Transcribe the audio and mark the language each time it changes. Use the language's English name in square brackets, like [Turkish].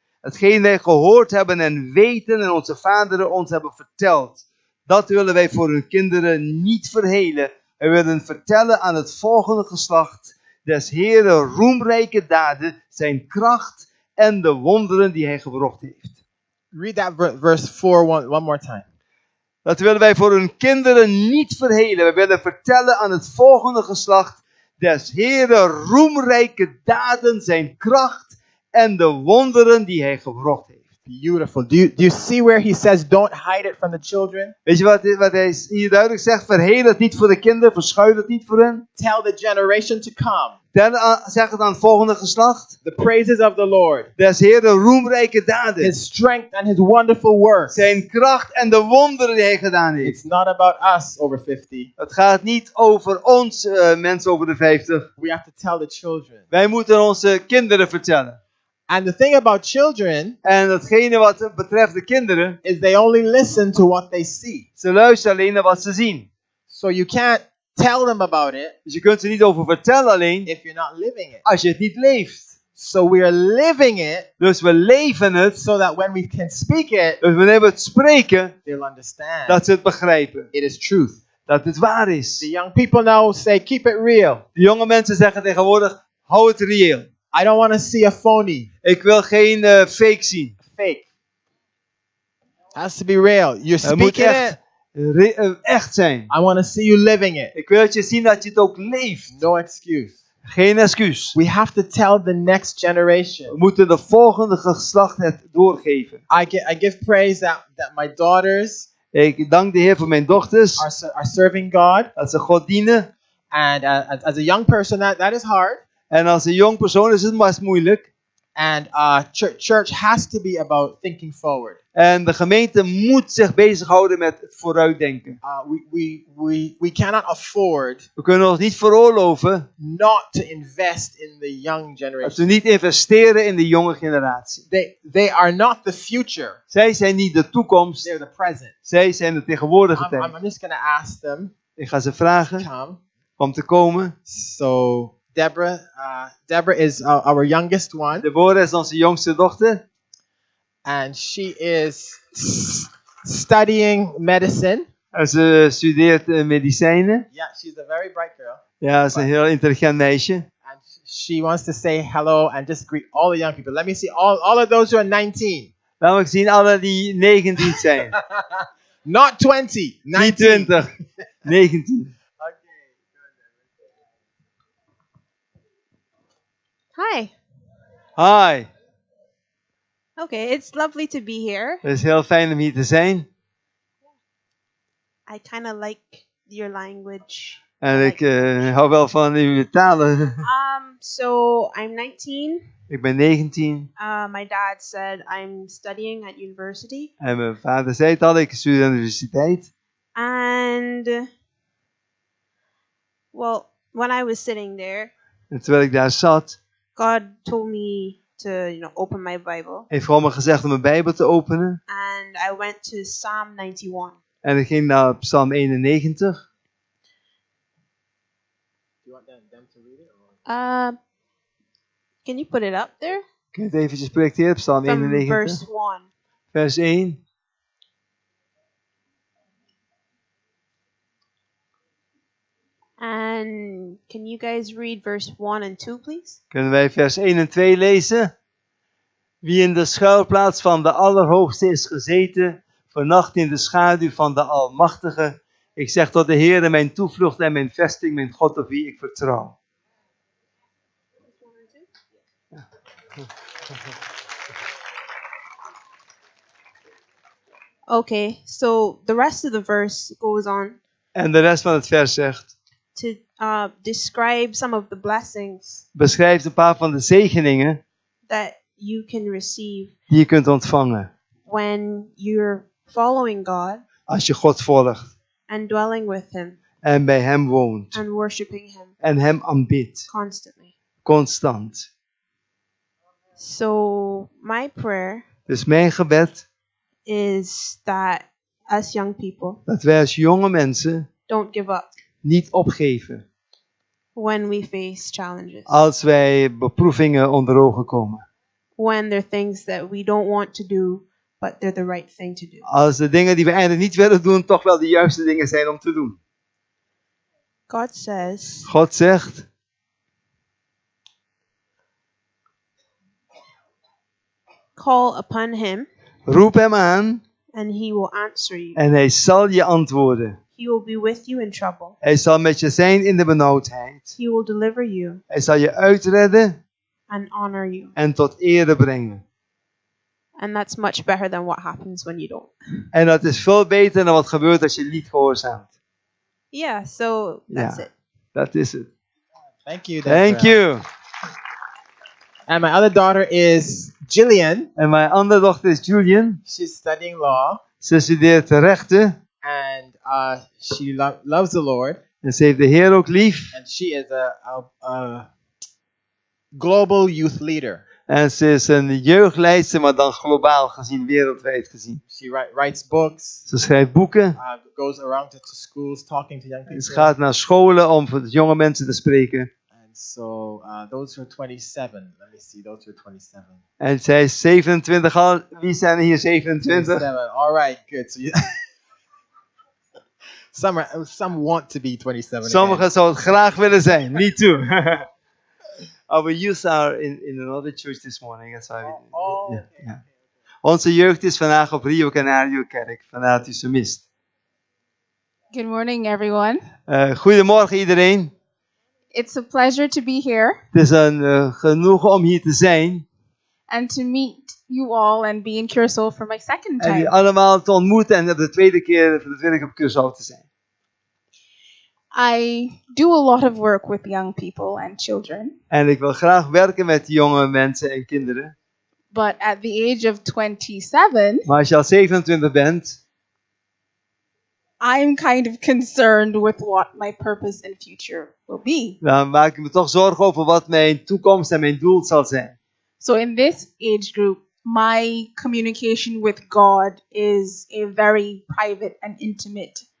[Dutch] Hetgeen wij gehoord hebben en weten en onze vaderen ons hebben verteld. Dat willen wij voor hun kinderen niet verhelen. Wij willen vertellen aan het volgende geslacht des Heeren roemrijke daden, zijn kracht en de wonderen die hij gebracht heeft. [English] Read that verse 4 one more time. [Dutch] Dat willen wij voor hun kinderen niet verhelen. Wij willen vertellen aan het volgende geslacht des Heeren roemrijke daden, zijn kracht en de wonderen die hij gebracht heeft. [English] Beautiful. Do you see where he says don't hide it from the children? [Dutch] Weet je wat hij hier duidelijk zegt? Verheel het niet voor de kinderen, verschuil het niet voor hen. [English] Tell the generation to come [Dutch] Zeg het aan het volgende geslacht. [English] the praises of the Lord, [Dutch] Des Heeren roemrijke daden. [English] his strength and his wonderful works. [Dutch] Zijn kracht en de wonderen die hij gedaan heeft. [English] It's not about us over 50. [Dutch] Het gaat niet over ons, mensen over de 50. [English] We have to tell the children. [Dutch] Wij moeten onze kinderen vertellen. [English] And the thing about children [Dutch] En datgene wat betreft de kinderen, [English] is they only listen to what they see. [Dutch] ze luisteren alleen naar wat ze zien. [English] So you can't tell them about it [Dutch] Dus je kunt ze niet over vertellen alleen [English] if you're not living it. [Dutch] als je het niet leeft. [English] So we are living it [Dutch] Dus we leven het. [English] so that when we can speak it, [Dutch] Dus wanneer we het spreken, [English] they'll understand. [Dutch] dat ze het begrijpen. [English] It is truth. [Dutch] Dat het waar is. [English] The young people now say, keep it real. [Dutch] De jonge mensen zeggen tegenwoordig, hou het reëel. [English] I don't want to see a phony. [Dutch] Ik wil geen fake zien. [English] Fake. It has to be real. You're [Dutch] Het moet [English] speaking it. [Dutch] echt zijn. [English] I want to see you living it. [Dutch] Ik wil dat je zien dat je het ook leeft. [English] No excuse. [Dutch] Geen excuus. [English] We have to tell the next [Dutch] We [English] generation. [Dutch] moeten de volgende geslacht het doorgeven. [English] I give praise that my daughters [Dutch] Ik dank de Heer voor mijn dochters. [English] are serving God. [Dutch] Dat ze God dienen. [English] And as a young person, that is hard. [Dutch] En als een jong persoon is het best moeilijk. [English] And church has to be about thinking forward. [Dutch] En de gemeente moet zich bezighouden met vooruitdenken. [English] We cannot afford [Dutch] We kunnen ons niet veroorloven [English] not to invest in the young [Dutch] dat [English] generation. [Dutch] we niet investeren in de jonge generatie. [English] They are not the future. [Dutch] Zij zijn niet de toekomst. [English] They're the present. [Dutch] Zij zijn de tegenwoordige tijd. [English] I'm just going to ask them [Dutch] Ik ga ze vragen [English] to come. [Dutch] om te komen. [English] So Deborah is our youngest one, [Dutch] Deborah is onze jongste dochter. [English] and she is studying medicine. [Dutch] En ze studeert medicijnen. [English] Yeah, she's a very bright girl. [Dutch] Ja, ze is een heel intelligent meisje. [English] And she wants to say hello and just greet all the young people. Let me see all of those who are 19. [Dutch] Laten we zien alle die 19 zijn. [English] Not 20. [Dutch] Niet [English] 19. [Dutch] 20. 19. [English] Hi. Hi. Okay, it's lovely to be here. [Dutch] Het is heel fijn om hier te zijn. [English] I kind of like your language. [Dutch] En ik hou wel van uw talen. [English] So I'm 19. [Dutch] Ik ben 19. [English] My dad said I'm studying at university. [Dutch] En mijn vader zei het al, ik studeer aan de universiteit. [English] And, well, when I was sitting there, [Dutch] En terwijl ik daar zat, [English] God told me to, open my Bible. [Dutch] heeft God me gezegd om mijn Bijbel te openen. [English] And I went to Psalm 91. [Dutch] En ik ging naar Psalm 91. [English] Do you want them to read it? Can you put it up there? [Dutch] Kun je het eventjes projecteren? [English] Psalm From 91. verse 1. [Dutch] Vers 1. [English] And can you guys read verse 1 and 2, please? [Dutch] Kunnen wij vers 1 en 2 lezen? Wie in de schuilplaats van de Allerhoogste is gezeten, vernacht in de schaduw van de Almachtige. Ik zeg tot de Heere, mijn toevlucht en mijn vesting, mijn God op wie ik vertrouw. [English] Okay, so the rest of the verse goes on [Dutch] En de rest van het vers zegt, [English] to describe some of the blessings [Dutch] beschrijft een paar van de zegeningen [English] that you can receive [Dutch] die je kunt ontvangen [English] when you're following God [Dutch] als je God volgt [English] and dwelling with Him [Dutch] en bij hem woont [English] and worshiping Him [Dutch] en hem aanbidt, [English] constantly. [Dutch] constant. [English] So my prayer [Dutch] Dus mijn gebed [English] is that as young people, [Dutch] dat wij als jonge mensen [English] don't give up [Dutch] niet opgeven [English] when we face challenges, [Dutch] als wij beproevingen onder ogen komen. [English] when there are things that we don't want to do, but they're the right thing to do. [Dutch] Als de dingen die we eigenlijk niet willen doen toch wel de juiste dingen zijn om te doen. [English] God says, [Dutch] God zegt, [English] call upon Him [Dutch] roep hem aan [English] and He will answer you. [Dutch] en hij zal je antwoorden. [English] He will be with you in trouble. [Dutch] Hij zal met je zijn in de benauwdheid. [English] He will deliver you [Dutch] Hij zal je uitredden [English] and honor you. [Dutch] en tot ere brengen. [English] And that's much better than what happens when you don't. [Dutch] En dat is veel beter dan wat gebeurt als je niet gehoorzaamt. [English] Yeah, so that's [Dutch] Ja. [English] it. [Dutch] Dat is het. [English] Thank you. Thank Deborah. you. And my other daughter is Jillian. [Dutch] En mijn andere dochter is Julian. [English] She's studying law, [Dutch] Ze studeert rechten. [English] and she loves the Lord. [Dutch] En ze heeft de Heer ook lief. [English] And she is a global youth leader. [Dutch] En ze is een jeugdleidster, maar dan globaal gezien, wereldwijd gezien. [English] She writes books, [Dutch] Ze schrijft boeken. [English] goes around to schools talking to young [Dutch] Ze [English] people. [Dutch] gaat naar scholen om voor de jonge mensen te spreken. [English] And so those were 27. Let me see, those were 27. [Dutch] En zij is 27 al. Wie zijn er hier 27? [English] 27. All right, good. So some want to be 27. [Dutch] Sommigen zouden het graag willen zijn. [English] Me too. Our youth are in another church this morning. That's why yeah. [Dutch] Onze jeugd is vandaag op Rio Canario Kerk. Vandaar dat u ze mist. [English] Good morning, everyone. [Dutch] Goedemorgen iedereen. [English] It's a pleasure to be here [Dutch] Het is een genoegen om hier te zijn. [English] and to meet you all and be in Curaçao for my second [Dutch] En jullie [English] time. [Dutch] allemaal te ontmoeten en voor de tweede keer op Curaçao te zijn. [English] I do a lot of work with young people and children, [Dutch] En ik wil graag werken met jonge mensen en kinderen. [English] but at the age of 27, [Dutch] Maar als je al 27 bent, [English] I'm kind of concerned with what my purpose and future will be. [Dutch] dan maak ik me toch zorgen over wat mijn toekomst en mijn doel zal zijn. [English] So in this age group, my communication with God is a very private and intimate